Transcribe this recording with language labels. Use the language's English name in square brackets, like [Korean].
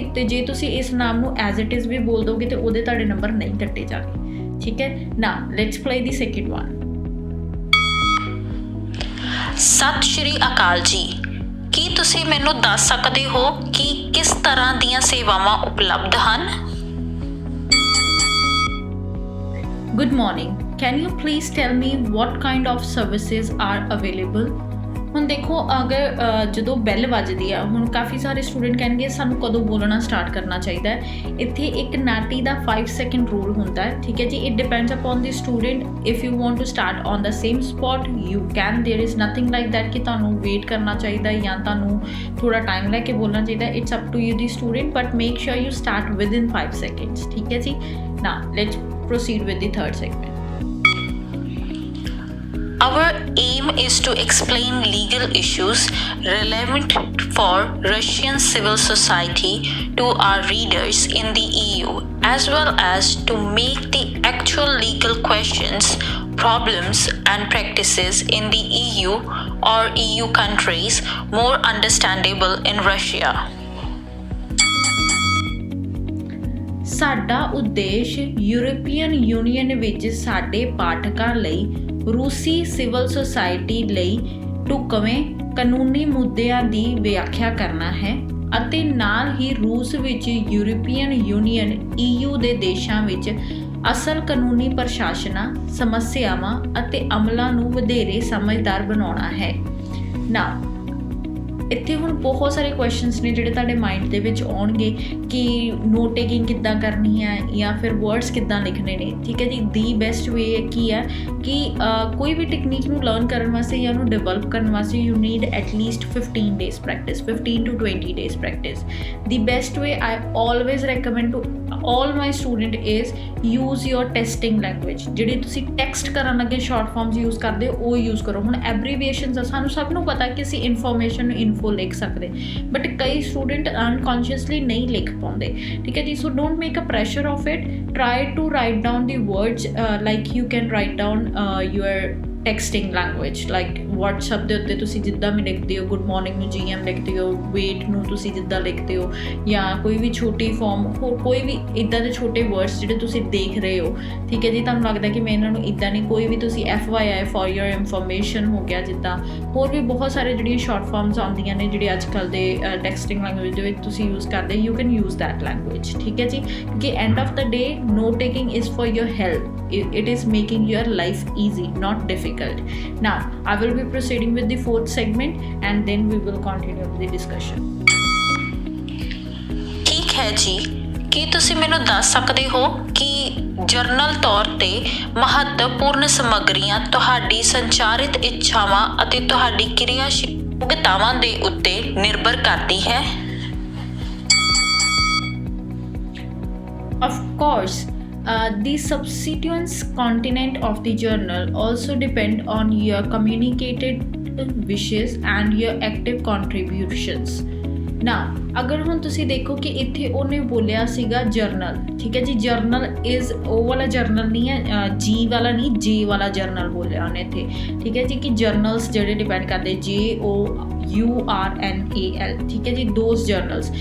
[Punjabi] ਅਤੇ ਜੇ ਤੁਸੀਂ ਇਸ ਨਾਮ ਨੂੰ [English] as it is [Punjabi] ਵੀ ਬੋਲ ਦੋਗੇ ਤਾਂ ਉਹਦੇ ਤੁਹਾਡੇ ਨੰਬਰ ਨਹੀਂ ਕੱਟੇ ਜਾਣਗੇ, ਠੀਕ ਹੈ ਨਾ। [English] Let's play the second one. [Punjabi] ਸਤਿ ਸ਼੍ਰੀ ਅਕਾਲ ਜੀ, ਕੀ ਤੁਸੀਂ ਮੈਨੂੰ ਦੱਸ ਸਕਦੇ ਹੋ ਕਿ ਕਿਸ ਤਰ੍ਹਾਂ ਦੀਆਂ ਸੇਵਾਵਾਂ ਉਪਲਬਧ ਹਨ? [English] Good morning. Can you please tell me what kind of services are available? [Punjabi] ਹੁਣ ਦੇਖੋ, ਅਗਰ ਜਦੋਂ ਬੈਲ ਵੱਜਦੀ ਆ, ਹੁਣ ਕਾਫੀ ਸਾਰੇ ਸਟੂਡੈਂਟ ਕਹਿਣਗੇ ਸਾਨੂੰ ਕਦੋਂ ਬੋਲਣਾ ਸਟਾਰਟ ਕਰਨਾ ਚਾਹੀਦਾ ਹੈ। ਇੱਥੇ ਇੱਕ ਨਾਟੀ ਦਾ 5 ਸੈਕਿੰਡ ਰੂਲ ਹੁੰਦਾ ਹੈ, ਠੀਕ ਹੈ ਜੀ। [English] It depends upon the student. If you want to start on the same spot you can, there is nothing like that [Punjabi] ਕਿ ਤੁਹਾਨੂੰ ਵੇਟ ਕਰਨਾ ਚਾਹੀਦਾ ਜਾਂ ਤੁਹਾਨੂੰ ਥੋੜ੍ਹਾ ਟਾਈਮ ਲੈ ਕੇ ਬੋਲਣਾ ਚਾਹੀਦਾ। [English] it's up to you the student, but make sure you start within 5 seconds, [Punjabi] ਠੀਕ ਹੈ ਜੀ। [English] Now let's proceed with the third segment. Our aim is to explain legal issues relevant for Russian civil society to our readers in the EU, as well as to make the actual legal questions, problems, and practices in the EU or EU countries more understandable in Russia. [Punjabi] ਸਾਡਾ ਉਦੇਸ਼ European union ਵਿੱਚ ਸਾਡੇ ਪਾਠਕਾਂ ਲਈ ਰੂਸੀ civil society ਲਈ ਢੁਕਵੇਂ ਕਾਨੂੰਨੀ ਮੁੱਦਿਆਂ ਦੀ ਵਿਆਖਿਆ ਕਰਨਾ ਹੈ ਅਤੇ ਨਾਲ ਹੀ ਰੂਸ ਵਿੱਚ ਯੂਰਪੀਅਨ ਯੂਨੀਅਨ EU ਦੇ ਦੇਸ਼ਾਂ ਵਿੱਚ ਅਸਲ ਕਾਨੂੰਨੀ ਪ੍ਰਸ਼ਾਸਨਾਂ, ਸਮੱਸਿਆਵਾਂ ਅਤੇ ਅਮਲਾਂ ਨੂੰ ਵਧੇਰੇ ਸਮਝਦਾਰ ਬਣਾਉਣਾ ਹੈ। ਨਾ ਇੱਥੇ ਹੁਣ ਬਹੁਤ ਸਾਰੇ ਕੁਐਸਚਨਸ ਨੇ ਜਿਹੜੇ ਤੁਹਾਡੇ ਮਾਈਂਡ ਦੇ ਵਿੱਚ ਆਉਣਗੇ ਕਿ ਨੋਟ ਟੇਕਿੰਗ ਕਿੱਦਾਂ ਕਰਨੀ ਹੈ ਜਾਂ ਫਿਰ ਵਰਡਸ ਕਿੱਦਾਂ ਲਿਖਣੇ ਨੇ, ਠੀਕ ਹੈ ਜੀ। ਦੀ ਬੈਸਟ ਵੇ ਕੀ ਹੈ ਕਿ ਕੋਈ ਵੀ ਟੈਕਨੀਕ ਨੂੰ ਲਰਨ ਕਰਨ ਵਾਸਤੇ ਜਾਂ ਉਹਨੂੰ ਡਿਵੈਲਪ ਕਰਨ ਵਾਸਤੇ [English] you need at least 15 days practice, [Punjabi] 15 to 20 days practice. [English] The best way I always recommend to all my student is use your testing language। [Punjabi] ਜਿਹੜੀ ਤੁਸੀਂ ਟੈਕਸਟ ਕਰਨ ਲੱਗੇ ਸ਼ਾਰਟ ਫਾਰਮਸ ਯੂਜ਼ ਕਰਦੇ ਹੋ ਉਹ ਯੂਜ਼ ਕਰੋ। ਹੁਣ ਐਬਰੀਵੀਏਸ਼ਨਸ ਆ, ਸਾਨੂੰ ਸਭ ਨੂੰ ਪਤਾ ਕਿ ਅਸੀਂ ਇਨਫੋਰਮੇਸ਼ਨ ਨੂੰ ਇਨਫੋ ਲਿਖ ਸਕਦੇ, ਬਟ ਕਈ ਸਟੂਡੈਂਟ ਅਨਕੌਂਸ਼ੀਅਸਲੀ ਨਹੀਂ ਲਿਖ ਪਾਉਂਦੇ, ਠੀਕ ਹੈ ਜੀ। [English] so don't make a pressure of it, try to write down the words like you can write down your texting language, like [Punjabi] WhatsApp ਦੇ ਉੱਤੇ ਤੁਸੀਂ ਜਿੱਦਾਂ ਵੀ ਲਿਖਦੇ ਹੋ, ਗੁੱਡ ਮੋਰਨਿੰਗ ਨੂੰ GM ਲਿਖਦੇ ਹੋ, ਵੇਟ ਨੂੰ ਤੁਸੀਂ ਜਿੱਦਾਂ ਲਿਖਦੇ ਹੋ, ਜਾਂ ਕੋਈ ਵੀ ਛੋਟੀ ਫਾਰਮ, ਹੋਰ ਕੋਈ ਵੀ ਇੱਦਾਂ ਦੇ ਛੋਟੇ ਵਰਡਸ ਜਿਹੜੇ ਤੁਸੀਂ ਦੇਖ ਰਹੇ ਹੋ, ਠੀਕ ਹੈ ਜੀ। ਤੁਹਾਨੂੰ ਲੱਗਦਾ ਕਿ ਮੈਂ ਇਹਨਾਂ ਨੂੰ ਇੱਦਾਂ ਨਹੀਂ, ਕੋਈ ਵੀ ਤੁਸੀਂ FYI ਫॉर योर ਇਨਫੋਰਮੇਸ਼ਨ ਹੋ ਗਿਆ, ਜਿੱਦਾਂ ਹੋਰ ਵੀ ਬਹੁਤ ਸਾਰੇ ਜਿਹੜੀਆਂ ਸ਼ਾਰਟ ਫਾਰਮਸ ਆਉਂਦੀਆਂ ਨੇ ਜਿਹੜੇ ਅੱਜ ਕੱਲ੍ਹ ਦੇ ਟੈਕਸਟਿੰਗ ਲੈਂਗੁਏਜ ਦੇ ਵਿੱਚ ਤੁਸੀਂ ਯੂਜ਼ ਕਰਦੇ, [English] you can use that language, [Punjabi] ਠੀਕ ਹੈ ਜੀ। ਕਿਉਂਕਿ [English] End of the day note taking is for your help, it is making your life easy, not difficult. Now I will be proceeding with the fourth segment and then we will continue with the discussion. [Punjabi] ਠੀਕ ਹੈ ਜੀ, ਕੀ ਤੁਸੀਂ ਮੈਨੂੰ ਦੱਸ ਸਕਦੇ ਹੋ ਕਿ general ਤੌਰ ਤੇ ਮਹੱਤਵਪੂਰਨ ਸਮੱਗਰੀਆਂ ਤੁਹਾਡੀ ਸੰਚਾਰਿਤ ਇੱਛਾਵਾਂ ਅਤੇ ਤੁਹਾਡੀ ਕਿਰਿਆਸ਼ੀਲ ਭੁਗਤਾਵਾਂ ਦੇ ਉੱਤੇ ਨਿਰਭਰ ਕਰਦੀ ਹੈ। [English] Of course, the subsequent content of the journal also depend on your communicated wishes and your active contributions. [Punjabi] ਨਾ ਅਗਰ ਹੁਣ ਤੁਸੀਂ ਦੇਖੋ ਕਿ ਇੱਥੇ ਉਹਨੇ ਬੋਲਿਆ ਸੀਗਾ ਜਰਨਲ, ਠੀਕ ਹੈ ਜੀ, ਜਰਨਲ ਇਜ਼ ਉਹ ਵਾਲਾ ਜਰਨਲ ਨਹੀਂ ਹੈ, ਜੀ ਵਾਲਾ ਨਹੀਂ, ਜੇ ਵਾਲਾ ਜਰਨਲ ਬੋਲਿਆ ਉਹਨੇ ਇੱਥੇ, ਠੀਕ ਹੈ ਜੀ, ਕਿ ਜਰਨਲਸ ਜਿਹੜੇ ਡਿਪੈਂਡ ਕਰਦੇ JOURNAL, ਠੀਕ ਹੈ ਜੀ, ਦੋਸ ਜਰਨਲਸ।